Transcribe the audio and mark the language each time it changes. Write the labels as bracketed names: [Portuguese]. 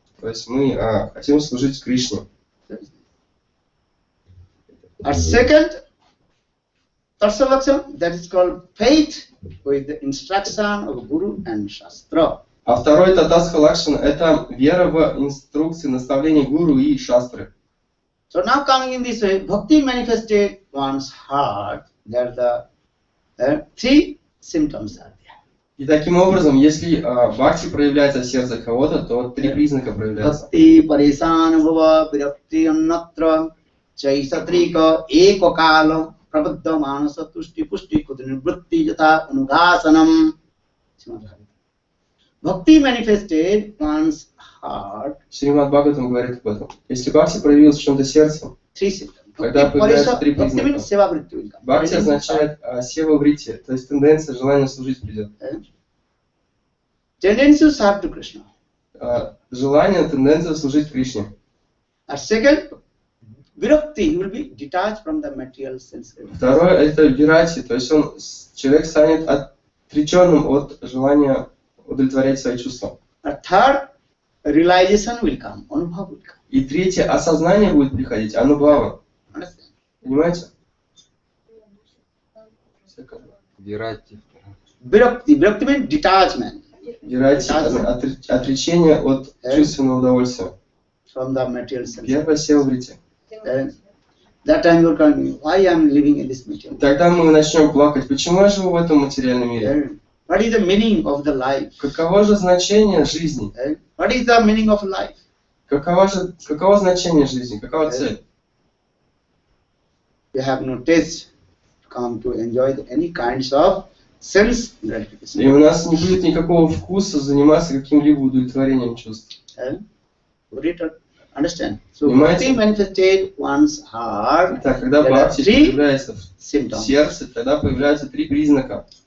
[Russian] То есть мы хотим служить Кришне. [English] Our second Tarsalakshan, that is called faith with the instruction of Guru and Shastra. [Russian] А второй Татасха Лакшан — это вера в инструкции, наставления Гуру и Шастры. [English] So now coming in this way, Bhakti manifested one's heart. There are the three symptoms are there. [Russian] И таким образом, если бхакти проявляется в сердце кого-то, то три признака проявляются. [Sanskrit] Bhakti parishanubhava virakti annatra chaisatrika ekokala prabhuddha manasa tushti pushti kudnivritti yata anugasanam. [English] Bhakti manifested one's heart. [Russian] Шримад Бхагаватам говорит об этом. Если бхакти проявилось в чем-то сердце, тогда появляются три признака. Бхакти означает сева-вритти, то есть тенденция, желание служить придет. [English] Tendency to serve to Krishna. [Russian] Желание, тенденция служить Кришне. [English] Second, virakti, will be detached from the material sense. [Russian] Второе — это вирати, то есть человек станет отреченным от желания удовлетворять свои чувства. [English] Third, realization will come, anubhava will come. [Russian] И третье — осознание будет приходить, анубхава. Понимаете? Вирати. [English] Virakti means detachment. [Russian] Вирати — отречение от чувственного удовольствия. [English] From the material sense. [Russian] Первое — сева-вритти. [English] That time you are coming, why I am living in this material? [Russian] Тогда мы начнем плакать. Почему я живу в этом материальном мире? [English] What is the meaning of the life? [Russian] Каково же значение жизни? [English] What is the meaning of life? [Russian] Каково значение жизни? Какова цель? [English] You have no taste to come to enjoy any kinds of sense gratification. [Russian] И у нас не будет никакого вкуса заниматься каким-либо удовлетворением чувств. [English] Understand? So bhakti manifested one's heart. [Russian] Так, когда бхакти появляется в сердце, тогда появляются три признака.